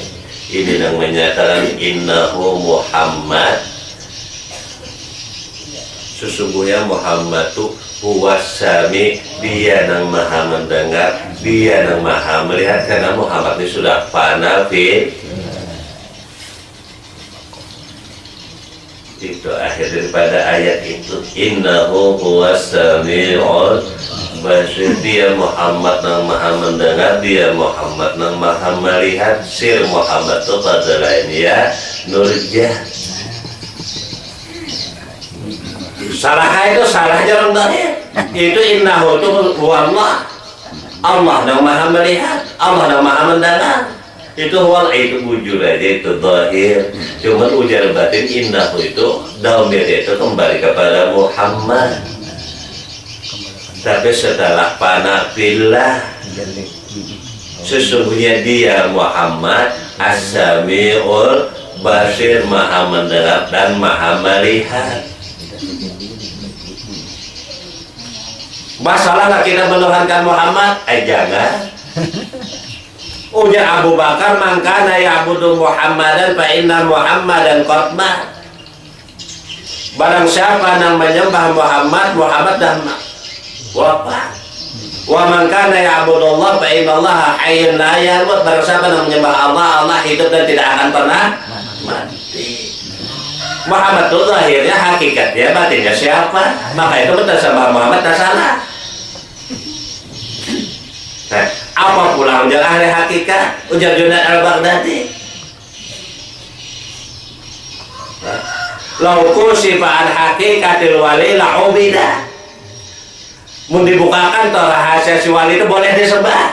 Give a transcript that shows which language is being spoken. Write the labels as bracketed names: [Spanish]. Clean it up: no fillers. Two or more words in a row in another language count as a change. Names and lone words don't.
[Banjar] Ini yang menyatakan innahu Muhammad, sesungguhnya Muhammad itu [Arabic] هو السميع, [Banjar] dia yang maha mendengar, dia yang maha melihat, karena Muhammad ini sudah [Arabic] فناء في. [Banjar] Itu akhir daripada ayat itu [Arabic] إنه هو السميع البصير [Banjar] dia Muhammad nang maha mendengar, dia Muhammad nang maha melihat. Sir Muhammad itu pada lainnya nurja. Salah itu salahnya orang zahir. Itu innahu itu huwallah. Allah nang maha melihat, Allah nang maha mendengar. Itu huwal itu wujud aja, itu zahir. Cuman ujar batin innahu itu damir itu kembali kepada Muhammad. Tapi setelah [Arabic] فناء بالله, [Banjar] sesungguhnya dia Muhammad [Arabic] السميع البصير, [Banjar] maha mendengar dan maha melihat. Masalah nggak kita menuhankan Muhammad? Jangan. [Arabic] Ujar Abu Bakar, من كان يعبد محمدا فإن محمدا قد مات. [Banjar] Barang siapa yang menyembah Muhammad, Muhammad dah wafat. [Arabic] ومن كان يعبد الله فإن الله حي لا يموت. [Banjar] Barang siapa yang menyembah Allah, Allah hidup dan tidak akan pernah mati. Muhammad itu lahirnya, hakikatnya, batinnya siapa? Maka itu betul sama Muhammad tak salah. Nah, apa pula ujar ahli hakikat, ujar Junaid al-Baghdadi? [Arabic] لو كشف عن حقيقة الولي لعبد. [Banjar] Mun dibukakan toh rahasia si wali itu boleh disembah.